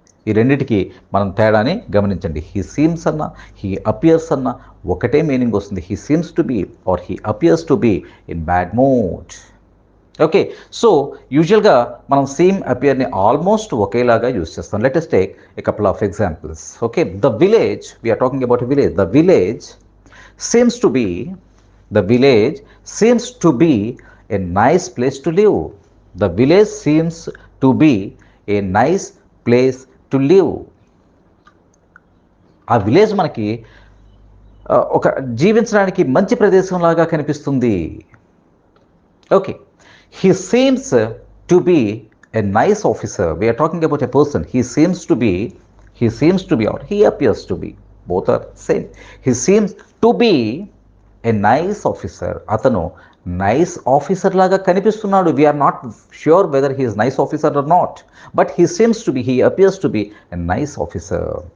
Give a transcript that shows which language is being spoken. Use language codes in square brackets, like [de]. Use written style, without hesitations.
[te] ఈ రెండిటికి మనం తేడాని గమనించండి. [en] he seems [te] అన్న [en] he appears [te] అన్న ఒకటే మీనింగ్ వస్తుంది. [en] He seems to be or he appears to be in bad mood. [te] Okay, so యూజువల్గా మనం సీమ్ అపియర్ని ఆల్మోస్ట్ ఒకేలాగా యూజ్ చేస్తాం. [en] Let us take a couple of examples. Okay, the village, we're talking about village. The village seems to be, the village seems to be a nice place to live. The village seems to be a nice place to live. [te] ఆ village మనకి ఒక జీవించడానికి మంచి ప్రదేశంలాగా కనిపిస్తుంది. [en] ఓకే, he seems to be a nice officer. We are talking about a person. He seems to be or he appears to be. Both are same. He seems to be a nice officer. [te] అతను nice officer లాగా కనిపిస్తున్నాడు. [en] We're not sure whether he is nice officer or not, but he seems to be, he appears to be a nice officer.